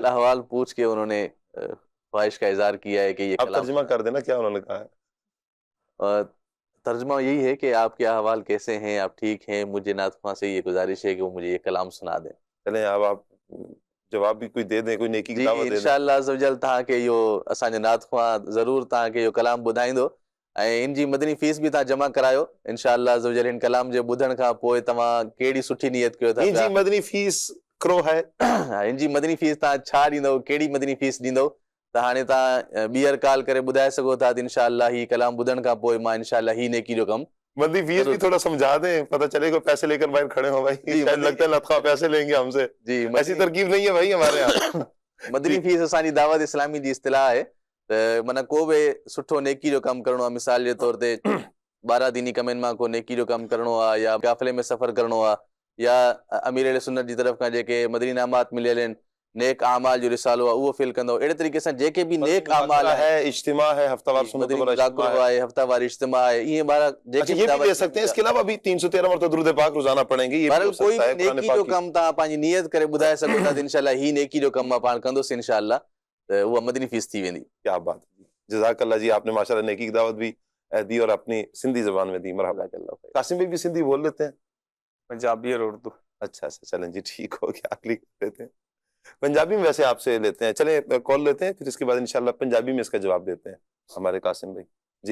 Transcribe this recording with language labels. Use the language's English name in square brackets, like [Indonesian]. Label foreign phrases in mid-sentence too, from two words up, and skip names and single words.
[Urdu] حال احوال پوچھ کے انہوں نے خواہش کا اظہار کیا ہے کہ یہ آپ ترجمہ کر دینا کیا انہوں نے کہا ہے. ترجمہ یہی ہے کہ آپ کے احوال کیسے ہیں، آپ ٹھیک ہیں، مجھے نعت خواں سے یہ گزارش ہے کہ وہ مجھے یہ کلام سنا دیں. چلیں اب آپ جواب بھی کوئی دے دیں، کوئی نیکی کی دعوت دے دیں. [Arabic] إن شاء الله عز وجل [Sindhi] तव्हांखे इहो असांजो नातख्वां ज़रूर तव्हांखे इहो कलाम ॿुधाईंदो ऐं इन जी मदनी फीस भी तव्हां जमा करायो [Arabic] إن شاء الله عز وجل. [Sindhi] हिन कलाम जे ॿुधण खां पोइ तव्हां कहिड़ी सुठी नियत कयो था। इन जी मदनी फीस करो है, इन जी मदनी फीस तव्हां छा ॾींदव, कहिड़ी मदनी फीस ॾींदव त हाणे तव्हां ॿीहर कॉल करे ॿुधाए सघो था त इंशाअल्लाह ही कलाम ॿुधण खां पोइ मां इंशाअल्लाह ही नेकी जो कमु। [Urdu] مدنی فیس بھی تھوڑا سمجھا دیں، پتا چلے کوئی پیسے لے کر باہر کھڑے ہو بھائی، شاید لگتا ہے نتخا پیسے لیں گے ہم سے. جی, ایسی ترکیب نہیں ہے بھائی ہمارے یہاں. [Sindhi] मदनी फीस असांजी दावत इस्लामी जी इस्तिलाह आहे त माना को बि सुठो नेकी जो कमु करणो आहे, मिसाल जे तौर ते 12 दीनी कमनि मां को नेकी जो कमु करणो आहे या काफ़िले में सफ़र करणो आहे या अमीर अहले सुन्नत जी तरफ़ खां जेके मदनी इनामात मिलियल आहिनि, नेक आमाल जो रिसालो आहे उहो फिल कंदो। अहिड़े तरीक़े सां जेके भी नेक आमाल [Urdu] ہے، اجتماع ہے، ہفتہ وار سنت والا اجتماع ہے، ہفتہ وار اجتماع ہے، یہ ہمارا جیکے یہ بھی دے سکتے ہیں. اس کے علاوہ بھی 313 مرتبہ درود پاک روزانہ پڑھیں گے. یہ [Sindhi] बहरहाल कोई नेकी जो कम तव्हां पंहिंजी नियत करे ॿुधाए सघो था त इंशाअल्लाह ही नेकी जो कम मां पाण कंदुसि इंशाअल्लाह, त उहा मदनी फीस थी वेंदी। [Urdu] کیا بات ہے، جزاک اللہ جی، آپ نے ماشاءاللہ نیکی کی دعوت بھی دی اور اپنی سندھی زبان میں دی. مرحبا. قاسم بھائی بھی سندھی بول لیتے ہیں? پنجابی اور اردو. اچھا، چلیں جی، ٹھیک ہو گیا، اگلی لیتے ہیں۔ پنجابی میں ویسے آپ سے لیتے ہیں، چلیں کال لیتے ہیں، پھر اس کے بعد ان شاء اللہ پنجابی میں اس کا جواب دیتے ہیں ہمارے قاسم بھائی جی.